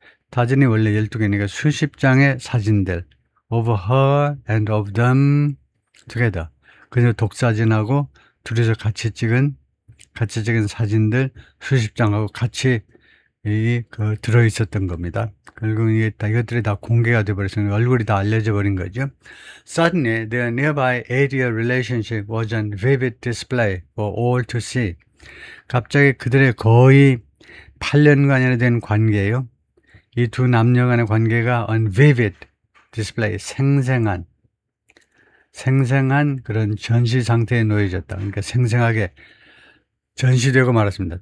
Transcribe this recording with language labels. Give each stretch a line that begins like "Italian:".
Korean: 다진이 원래 12개니까 수십 장의 사진들
English: of her and of them together
Korean: 그녀 독사진하고 둘이서 같이 찍은 사진들 수십 장하고 같이 들어 있었던 겁니다. 결국 이것들이 다 공개가 되어버렸으니 얼굴이 다 알려져 버린 거죠.
English: Suddenly, their nearby 8-year relationship was on vivid display for all to see.
Korean: 갑자기 그들의 거의 8년간이나 된 관계예요. 이 두 남녀 간의 관계가
English: on vivid display,
Korean: 생생한 그런 전시 상태에 놓여졌다. 그러니까 생생하게 전시되고 말았습니다.